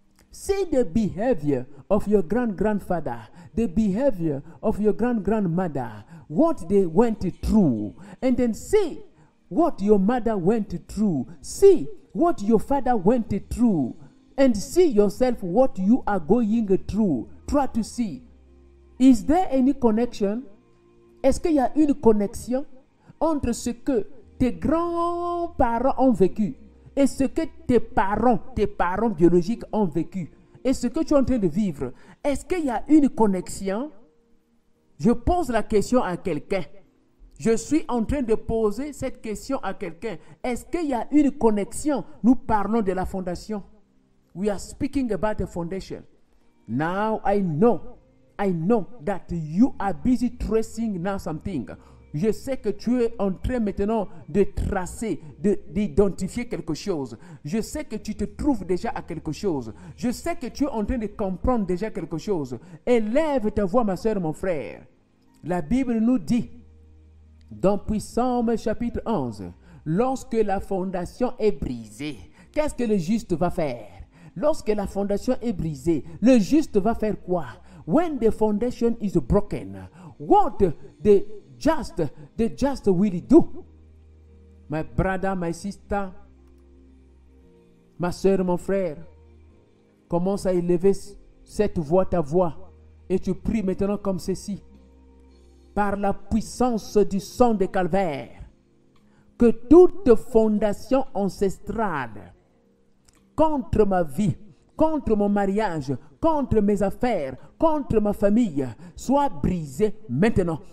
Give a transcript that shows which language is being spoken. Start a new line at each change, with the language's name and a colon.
English: See the behavior of your grandfather, the behavior of your grandmother, what they went through, and then see what your mother went through. See what your father went through. And see yourself what you are going through. Try to see. Is there any connection?
French: Est-ce qu'il y a une connexion entre ce que tes grands-parents ont vécu et ce que tes parents biologiques ont vécu et ce que tu es en train de vivre? Est-ce qu'il y a une connexion? Je pose la question à quelqu'un. Je suis en train de poser cette question à quelqu'un. Est-ce qu'il y a une connexion? Nous parlons de la fondation.
English: We are speaking about a foundation. Now I know that you are busy tracing now something.
French: Je sais que tu es en train maintenant de tracer, d'identifier quelque chose. Je sais que tu te trouves déjà à quelque chose. Je sais que tu es en train de comprendre déjà quelque chose. Élève ta voix, ma soeur, mon frère. La Bible nous dit, dans Psaume chapitre 11, lorsque la fondation est brisée, qu'est-ce que le juste va faire? Lorsque la fondation est brisée, le juste va faire quoi?
English: When the foundation is broken, what the just will do? My brother, my sister,
French: ma soeur, mon frère, commence à élever cette voix, ta voix, et tu pries maintenant comme ceci. Par la puissance du sang de Calvaire, que toute fondation ancestrale contre ma vie, contre mon mariage, contre mes affaires, contre ma famille, soit brisée maintenant.